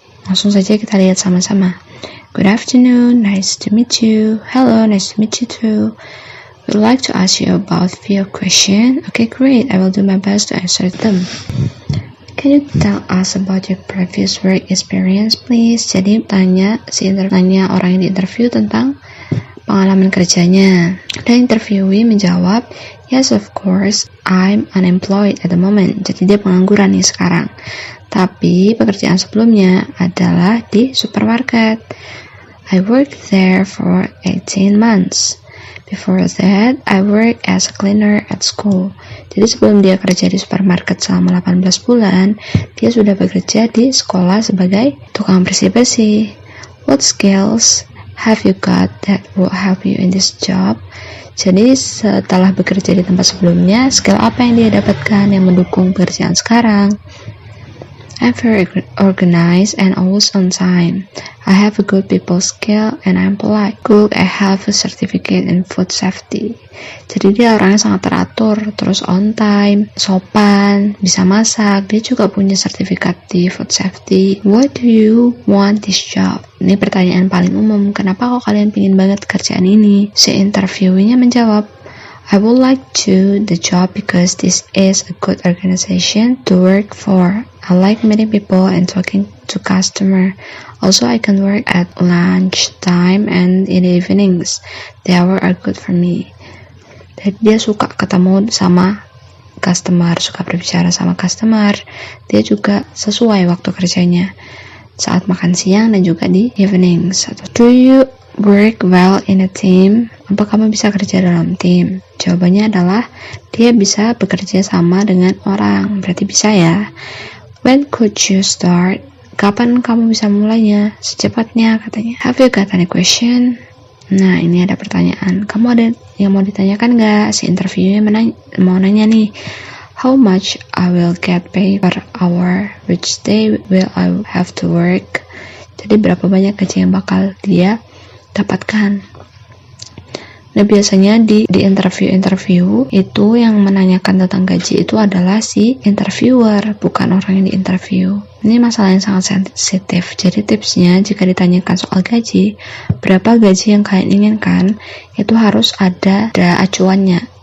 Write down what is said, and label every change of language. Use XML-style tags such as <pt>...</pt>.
<id>Langsung saja kita lihat sama-sama.</id> <en>Good afternoon, nice to meet you. Hello, nice to meet you too. Would like to ask you about few questions. Okay, great. I will do my best to answer them. Can you tell us about your previous work experience, please?</en> <id>Jadi tanya orang yang diinterview tentang pengalaman kerjanya. Dan interviewee menjawab,</id> <en>yes, of course, I'm unemployed at the moment.</en> <id>Jadi dia pengangguran nih sekarang. Tapi pekerjaan sebelumnya adalah di supermarket.</id> <en>I worked there for 18 months. Before that, I worked as a cleaner at school.</en> <id>Jadi sebelum dia kerja di supermarket selama 18 bulan, dia sudah bekerja di sekolah sebagai tukang bersih-bersih.</id> <en>What skills have you got that will help you in this job?</en> <id>Jadi setelah bekerja di tempat sebelumnya, skill apa yang dia dapatkan yang mendukung pekerjaan sekarang?</id> <en>I'm very organized and always on time. I have a good people skill and I'm polite. Good, I have a certificate in food safety.</en> <id>Jadi dia orangnya sangat teratur, terus on time, sopan, bisa masak. Dia juga punya sertifikat di food safety.</id> <en>Why do you want this job?</en> <id>Ini pertanyaan paling umum. Kenapa kok kalian pingin banget kerjaan ini? Si interviewee-nya menjawab,</id> <en>I would like to the job because this is a good organization to work for. I like meeting people and talking to customer. Also, I can work at lunch time and in the evenings. The hours are good for me.</en> <id>Jadi dia suka ketemu sama customer, suka berbicara sama customer. Dia juga sesuai waktu kerjanya saat makan siang dan juga di evenings.</id> <en>Do you work well in a team?</en> <id>Apa kamu bisa kerja dalam tim? Jawabannya adalah dia bisa bekerja sama dengan orang. Berarti bisa ya.</id> <en>When could you start?</en> <id>Kapan kamu bisa mulainya? Secepatnya katanya.</id> <en>Have you got any question?</en> <id>Nah, ini ada pertanyaan. Kamu ada yang mau ditanyakan nggak? Si interviewnya mau nanya nih.</id> <en>How much I will get paid per hour? Which day will I have to work?</en> <id>Jadi berapa banyak gaji yang bakal dia dapatkan? Nah, biasanya di interview itu yang menanyakan tentang gaji itu adalah si interviewer, bukan orang yang diinterview. Ini masalah yang sangat sensitif. Jadi tipsnya jika ditanyakan soal gaji, berapa gaji yang kalian inginkan, itu harus ada acuannya.</id>